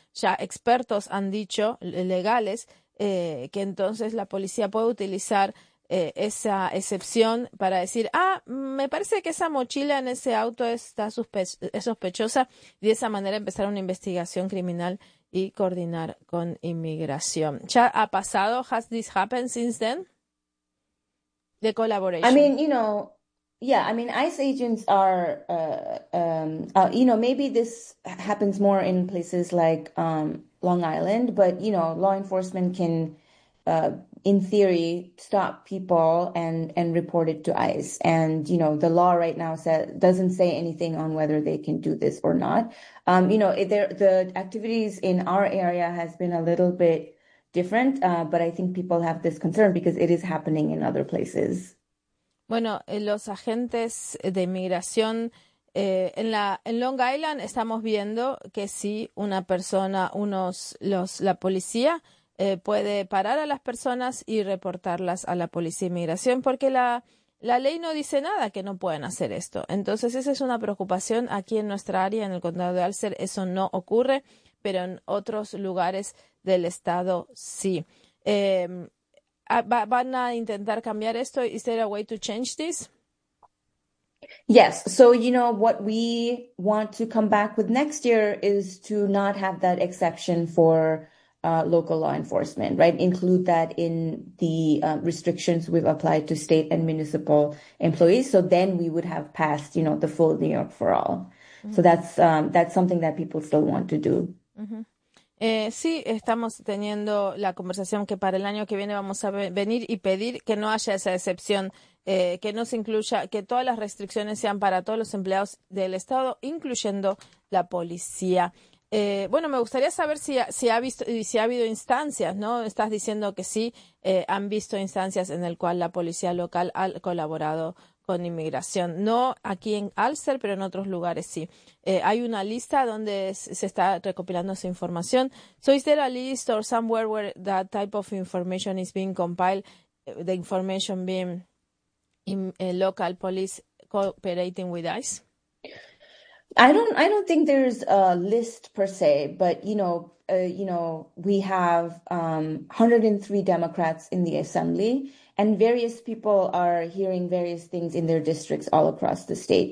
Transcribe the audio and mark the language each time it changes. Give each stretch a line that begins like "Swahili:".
Spanish: Ya expertos han dicho, legales, que entonces la policía puede utilizar esa excepción para decir, me parece que esa mochila en ese auto es sospechosa, y de esa manera empezar una investigación criminal y coordinar con inmigración. ¿Ya ha pasado?
English: ¿Has this happened since then? The collaboration. I mean, you know, yeah, I mean, ICE agents are, you know, maybe this happens more in places like Long Island, but, you know, law enforcement can in theory, stop people and report it to ICE. And, you know, the law right now doesn't say anything on whether they can do this or not. You know, the activities in our area has been a little bit different, but I think people have this concern because it is happening in other places.
Spanish: Bueno, los agentes de inmigración en Long Island estamos viendo que si una persona, la policía, puede parar a las personas y reportarlas a la Policía de Inmigración, porque la ley no dice nada que no puedan hacer esto. Entonces, esa es una preocupación aquí en nuestra área, en el condado de Alcer. Eso no ocurre, pero en otros lugares del estado sí. ¿Van a intentar cambiar esto?
English: ¿Is there a way to change this? Yes. So, you know, what we want to come back with next year is to not have that exception for local law enforcement, right? Include that in the restrictions we've applied to state and municipal employees. So then we would have passed, you know, the full New York for All. Mm-hmm. So that's something that people still want to do. Mm-hmm.
Spanish: Sí, estamos teniendo la conversación que para el año que viene vamos a venir y pedir que no haya esa excepción, que no se incluya, que todas las restricciones sean para todos los empleados del estado, incluyendo la policía. Bueno, me gustaría saber si ha habido instancias, ¿no? Estás diciendo que sí, han visto instancias en el cual la policía local ha colaborado con inmigración. No aquí en Alcer, pero en otros lugares sí. Hay una lista donde se está recopilando esa información.
English: So is there a list or somewhere where that type of information is being compiled, the information being in local police cooperating with ICE? I don't think there's a list per se, but you know, we have 103 Democrats in the assembly, and various people are hearing various things in their districts all across the state.